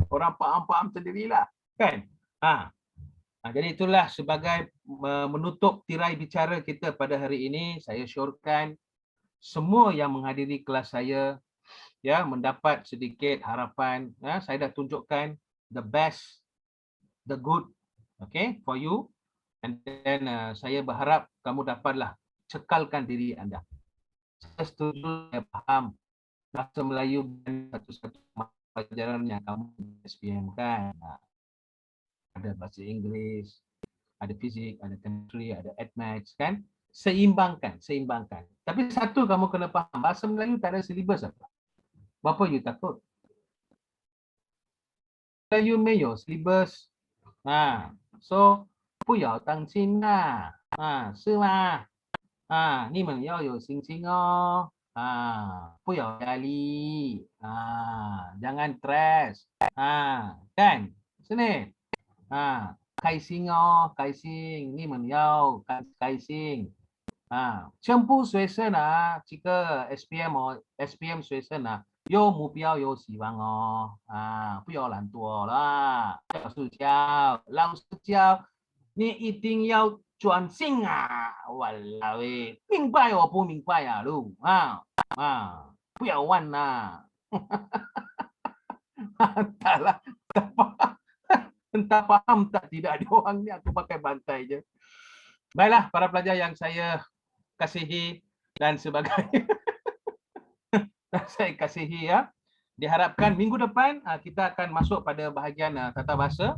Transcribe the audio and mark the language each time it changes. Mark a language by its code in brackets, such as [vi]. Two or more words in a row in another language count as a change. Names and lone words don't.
[ms] Orang faham-faham sendirilah. Kan? Jadi itulah sebagai menutup tirai bicara kita pada hari ini. Saya syorkan semua yang menghadiri kelas saya ya mendapat sedikit harapan. Saya dah tunjukkan [en] the best, the good, okay, for you. And then [ms] saya berharap kamu dapatlah cekalkan diri anda. Saya setuju, saya faham bahasa Melayu satu-satu pelajaran yang kamu SPM kan. Ada bahasa Inggeris, ada fizik, ada chemistry, ada maths kan. Seimbangkan. Tapi satu kamu kena faham, bahasa Melayu tak ada silibus apa. Berapa you takut? Melayu 没有 silibus. [zh] So 不要担心啦，是吗？你们要有信心哦，不要压力， [ms] jangan stres, kan? [zh] Sini, 开心哦，开心，你们要开心，全部学生这个 SPM 学生有目标有希望哦，不要懒惰啦，老师教。你一定要专心！walao，明白我不明白路不要问啦。 [ms] Entahlah, entah faham tak tidak ada orang ni, aku pakai bantai je. Baiklah para pelajar yang saya kasihi dan sebagainya. Saya kasihi ya. Diharapkan minggu depan kita akan masuk pada bahagian tata bahasa.